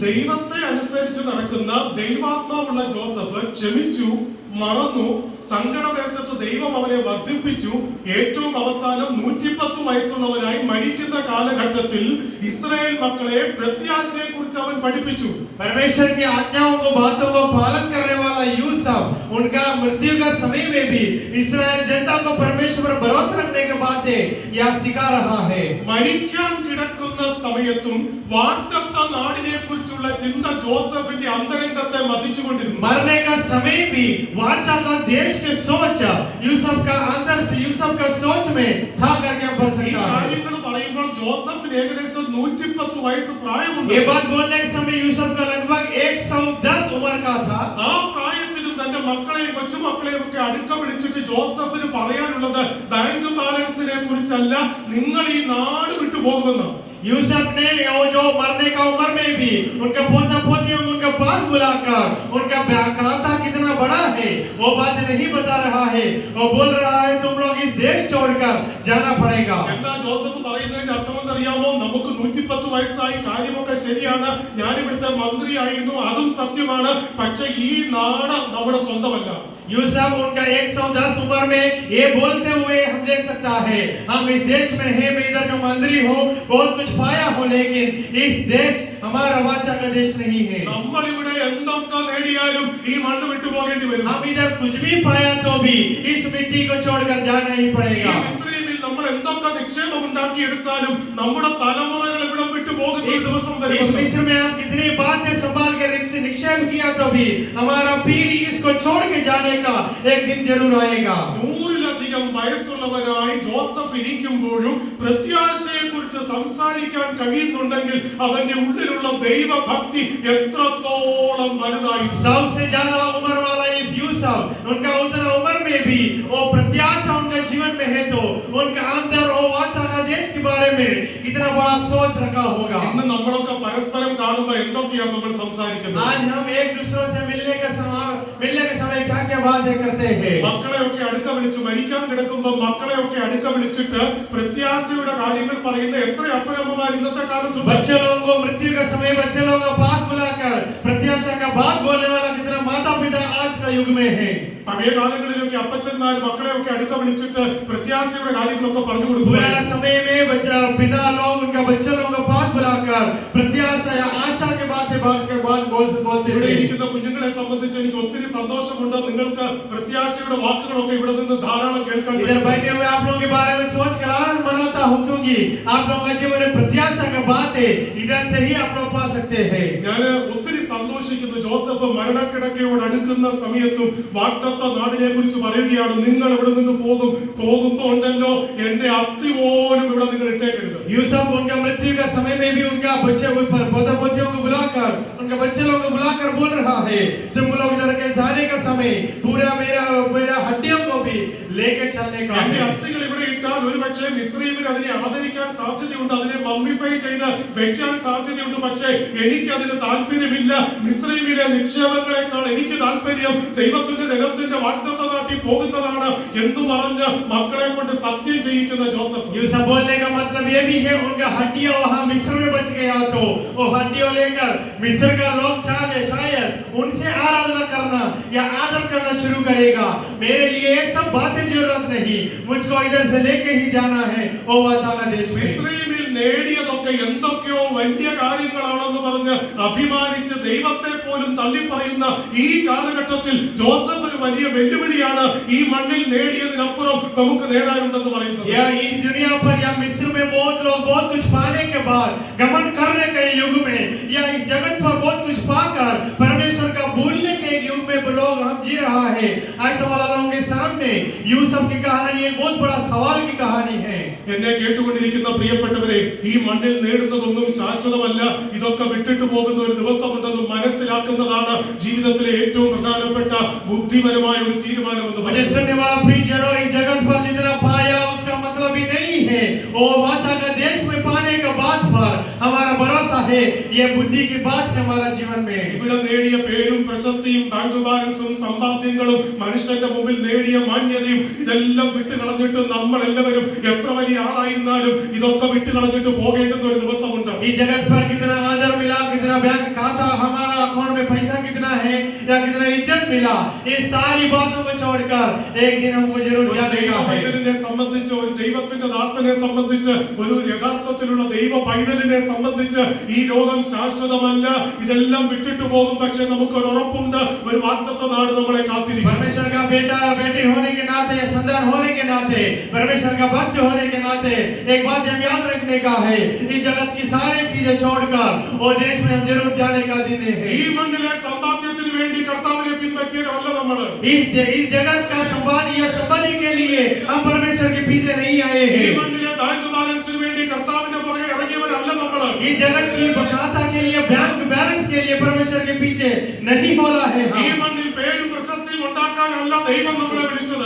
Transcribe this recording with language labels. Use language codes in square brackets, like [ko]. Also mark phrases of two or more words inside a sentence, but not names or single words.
[ml] ദൈവത്തെ അനുസരിച്ച് നടക്കുന്ന ദൈവാത്മാവുള്ള ജോസഫ് ക്ഷമിച്ചു, മറന്നു. സങ്കടദേശത്ത് ദൈവം അവനെ വർദ്ധിപ്പിച്ചു. ഏറ്റവും അവസാനം 110 വയസ്സുള്ളവനായി മരിക്കുന്ന കാലഘട്ടത്തിൽ ഇസ്രായേൽ മക്കളെ പ്രത്യാശയെ കുറിച്ച് അവൻ പഠിപ്പിച്ചു. [hi] परमेश्वर की आज्ञाओं को, बातों को पालन करने वाला यूसुफ, उनका मृत्यु का समय में भी इस्राएल जनता को परमेश्वर पर भरोसा रखने के बातें यह सिखा रहा है। [ml] മരിക്കാൻ കിടക്കുന്ന സമയത്തും വാഗ്ദത്ത നാടിനെ കുറിച്ചുള്ള ചിന്ത ജോസഫിന്റെ അന്തരംഗത്തെ മതിച്ചുകൊണ്ടിരുന്നു. [hi] मरने का समय भी वाचा का देश के सोच यूसुफ का अंदर से, यूसुफ का सोच में था करके हम पढ़ [ml] ഈ [hi] सकते हैं। [ml] കാര്യങ്ങൾ പറയുമ്പോൾ ജോസഫിന് ഏകദേശം 110 വയസ്സ് പ്രായമുണ്ട്. [hi] ये बात बोलने के समय यूसुफ का लगभग 110 उम्र का था। [ml] ആ പ്രായത്തിലും തന്റെ മക്കളെയും കൊച്ചുമക്കളെയും ഒക്കെ അടുക്ക വിളിച്ചിട്ട് ജോസഫിന് പറയാനുള്ളത് [en] bank balance [ml] കുറിച്ചല്ല, നിങ്ങൾ ഈ നാട് വിട്ടു പോകുമെന്ന്. [hi] यूसुफ ने वो जो मरने का उम्र में भी उनका पोता पोतियों को उनके पास बुलाकर उनका खाता कितना बड़ा है वो बात नहीं बता रहा है। वो बोल रहा है तुम लोग इस देश छोड़कर जाना पड़ेगा। [ml] എന്താ ജോസഫ് പറയുന്നതിന്റെ അർത്ഥമെന്ന് അറിയാമോ? നമുക്ക് 110 വയസ്സായി, കാര്യമൊക്കെ ശരിയാണ്, ഞാൻ ഇവിടുത്തെ മന്ത്രിയായിരുന്നു, അതും സത്യമാണ്, പക്ഷെ ഈ നാട് നമ്മുടെ സ്വന്തമല്ല. [hi] यूसुफ उनका 110 उम्र में ये बोलते हुए हम देख सकता है, हम इस देश में हैं, मैं इधर का मंत्री हूँ, बहुत कुछ पाया हूँ, लेकिन इस देश हमारा वाचा का देश नहीं है। [ml] നമ്മൾ ഇവിടെ എന്തൊക്കെ നേടിയാലും ഈ മണ്ണ് വിട്ടു പോകേണ്ടി വരും. [hi] हम इधर कुछ भी पाया तो भी इस मिट्टी को छोड़कर जाना ही [ml] ഈ [hi] पड़ेगा। [ml] മിസ്രയീമിൽ നമ്മൾ എന്തൊക്കെ നിക്ഷേപം ഉണ്ടാക്കിയെടുത്താലും നമ്മുടെ തലമുറകൾ ഇവിടെ വിട്ടു പോകുന്ന ഒരു ദിവസം [hi] इस [ml] വരും. [hi] मिस्र में हम कितनी बातें संभाल कर निक्षेप किया तो भी हमारा पीढ़ी इसको छोड़ के जाने का एक दिन जरूर आएगा। [ml] 100-ലധികം വയസ്സുള്ളവരായി ജോസഫ് ഇരിക്കുമ്പോഴും പ്രത്യാശയെ കുറിച്ച് സംസാരിക്കാൻ കഴിയുന്നുണ്ടെങ്കിൽ അവന്റെ ഉള്ളിലുള്ള ദൈവഭക്തി എത്രത്തോളം വലുതായി. [hi] 100 से ज्यादा उम्र वाला इस यूसुफ, उनका उतना उम्र में भी वो प्रत्याशा उनका जीवन में है तो उनका अंदर वो वाचा का देश के बारे में कितना बड़ा सोच रखा होगा। [ml] ഇന്ന് നമ്മളൊക്കെ പരസ്പരം കാണുമ്പോൾ എന്തൊക്കെയാണ് നമ്മൾ സംസാരിക്കുന്നത്? [hi] आज हम एक दूसरे से मिलने के समय क्या क्या बातें करते हैं। [ml] മക്കളെയൊക്കെ അടുക്ക വിളിച്ചു, മരിക്കാൻ കിടക്കുമ്പോൾ മക്കളെയൊക്കെ അടുക്ക വിളിച്ചിട്ട് പ്രത്യാശയുടെ കാര്യങ്ങൾ പറയുന്ന എത്ര അപ്പനമ്മമാർ ഇന്നത്തെ കാലത്ത്. [hi] बच्चे लोगों को मृत्यु का समय बच्चे लोगों को पास बुलाकर प्रत्याशा का बात बोलने वाला कितना माता पिता आज का युग में है। [ml] പഴയ കാലങ്ങളിലൊക്കെ അപ്പച്ചന്മാർ മക്കളെയൊക്കെ അടുക്ക വിളിച്ചിട്ട് പ്രത്യാശയുടെ കാര്യങ്ങളൊക്കെ പറഞ്ഞു കൊടുക്കും. [hi] पुराना समय में पिता लोग उनका बच्चे लोगों को पास बुलाकर प्रत्याशा या आशा के बातें बोलते [ml] ഇവിടെ [hi] थे। [ml] ഇരിക്കുന്ന കുഞ്ഞുങ്ങളെ സംബന്ധിച്ച് എനിക്ക് ഒത്തിരി സന്തോഷമുണ്ട്. നിങ്ങൾക്ക് പ്രത്യാശയുടെ വാക്കുകളൊക്കെ ഇവിടെ നിന്ന് ധാരാളം കേൾക്കാൻ [hi] इधर [ml] കഴിയും. [hi] बैठे हुए आप लोगों के बारे में सोच कर आनंद मनाता हूँ, क्योंकि आप लोगों का जीवन में प्रत्याशा का बात है, इधर से ही आप लोग पा सकते हैं। [ml] ഞാൻ ഒത്തിരി സന്തോഷിക്കുന്നു. ജോസഫ് മരണക്കിടക്കയോട് അടുക്കുന്ന സമയത്തും വാഗ്ദത്ത നാടിനെ കുറിച്ച് പറയുകയാണ്, നിങ്ങൾ ഇവിടെ നിന്ന് പോകുമ്പോ ഉണ്ടല്ലോ എന്റെ അസ്ഥി പോലും ഇവിടെ നിങ്ങൾ ഇട്ടേക്കരുത്. [hi] यूसुफ उनका मृत्यु का समय में भी उनका पोता पोतियों को बुलाकर, उनका बच्चे लोगों को बुलाकर बोल रहा है, तुम लोग इधर के जाने का समय पूरा मेरा हड्डियों को भी लेके चलने का [ml] എന്റെ [hi] है। [ml] അസ്ഥികൾ ഇവിടെ ഇട്ടാൽ എന്നാൽ ഒരുപക്ഷെ മിസ്രൈമിൽ അതിനെ ആദരിക്കാൻ സാധ്യതയുണ്ട്, അതിനെ മമ്മിഫൈ ചെയ്ത് വെക്കാൻ സാധ്യതയുണ്ട്. പക്ഷേ എനിക്ക് അതിന് താല്പര്യമില്ല. മിസ്രൈമിലെ നിക്ഷേപങ്ങളെക്കാൾ എനിക്ക് താല്പര്യം ദൈവത്തിന്റെ നിലത്തിന്റെ വാഗ്ദത്ത നാട്ടി പോകുന്നതാണ് എന്ന് പറഞ്ഞ് മക്കളെ കൊണ്ട് സത്യം ചെയ്യിക്കുന്ന ജോസഫ്. [hi] ये सब बोलने का मतलब ये भी है उनका हड्डियां वहां मिस्र में बच गया तो वो हड्डियों लेकर मिस्र का लोग शायद उनसे आराधना करना या आदर करना शुरू करेगा। मेरे लिए ये सब बातें जरूरत नहीं, मुझको इधर से लेके ही जाना है वो वाचा का देश में। [ml] മിസ്രൈമിൽ നേടിയതൊക്കെ എന്തൊക്കെയോ വലിയ കാര്യങ്ങളാണെന്ന് പറഞ്ഞ് അഭിമാനിച്ച് ദൈവത്തെ പോലും തള്ളിപ്പറയുന്ന ഈ കാലഘട്ടത്തിൽ ജോസഫ് ഒരു വലിയ വെല്ലുവിളിയാണ്. ഈ മണ്ണിൽ നേടിയതിനപ്പുറം നമുക്ക് നേടാനുണ്ടെന്ന് പറയുന്നത്. [hi] या इस दुनिया पर या मिस्र में बहुत लोग बहुत कुछ पाने के बाद घमंड करने के युग में या इस जगत पर बहुत कुछ पाकर परमेश्वर का भूलने के युग में लोग हम जी रहा है। ऐसे वाला लोगों के सामने यूसुफ की कहानी एक बहुत बड़ा सवाल की कहानी है। [ml] എന്നെ കേട്ടുകൊണ്ടിരിക്കുന്ന പ്രിയപ്പെട്ടവരെ, ഈ മണ്ണിൽ നേടുന്നതൊന്നും ശാശ്വതമല്ല. ഇതൊക്കെ വിട്ടിട്ട് പോകുന്ന ഒരു ദിവസമുണ്ടെന്നും മനസ്സിലാക്കുന്നതാണ് ജീവിതത്തിലെ ഏറ്റവും പ്രധാനപ്പെട്ട ബുദ്ധിപരമായ ഒരു തീരുമാനമെന്ന് [hi] मुझे सुनने वाला प्रियजनों, इस जगत पर जितना पाया उसका मतलब ही नहीं है वो वाचा का देश में पाने के बाद पर हमारा भरोसा है। ये बुद्धि की बात है हमारा जीवन में। [ml] ഇവിടെ നേടിയ പേരും പ്രശസ്തിയും [en] bank balance [ml] സമ്പാദ്യങ്ങളും മനുഷ്യന്റെ മുമ്പിൽ നേടിയ മാന്യതയും ഇതെല്ലാം വിട്ടുകളഞ്ഞിട്ട് നമ്മൾ എല്ലാവരും എത്ര വലിയ ആളായിരുന്നാലും ഇതൊക്കെ വിട്ടുകളഞ്ഞിട്ട് പോകേണ്ടുന്ന ഒരു ദിവസമുണ്ട്. [hi] इस जगत पर कितना आदर मिला, कितना बैंक खाता, हमारा अकाउंट में पैसा कितना है या कितना इज्जत मिला, ये सारी बातों को छोड़कर एक दिन हमको जरूर जाने का है। [ml] ദൈവത്തിനെ സംബന്ധിച്ച്, ഒരു ദൈവത്തിന്റെ ദാസനെ സംബന്ധിച്ച്, ഒരു യഥാർത്ഥത്തിലുള്ള ദൈവ പൈതലിനെ സംബന്ധിച്ച് ഈ ലോകം ശാശ്വതമല്ല. ഇതെല്ലാം വിട്ടിട്ട് പോകും. പക്ഷെ നമുക്കൊരു ഉറപ്പുണ്ട്, ഒരു വാഗ്ദത്ത നാട് നമ്മളെ കാത്തിരിക്കും. [hi] परमेश्वर का बेटा बेटी होने के नाते, संतान होने के नाते, परमेश्वर का भक्त होने के नाते एक बात हम याद रखने का है, इस जगत की सारी चीजें छोड़कर वो देश में हम जरूर जाने का दिन है। [ml] ഈ മണ്ണിലെ സമ്പാദ്യത്തിന് വേണ്ടി കർത്താവിനെ പിൻപറ്റിയവരല്ല നമ്മൾ. [hi] इस जगत का संभाल या संपत्ति के लिए हम परमेश्वर के पीछे नहीं आए [ml] ഈ [hi] हैं। [ml] മണ്ണിലെ [en] bank balance [ml] വേണ്ടി കർത്താവിന്റെ പുറകെ ഇറങ്ങിയവരല്ല നമ്മൾ. [hi] इस जगत की खाता के लिए, [en] bank balance [hi] के लिए परमेश्वर के पीछे नहीं बोला है [ml] ഈ [hi] हम। [ml] മണ്ണിൽ പേരും പ്രശസ്തിയും ഉണ്ടാക്കാനല്ല ദൈവം നമ്മളെ വിളിച്ചത്.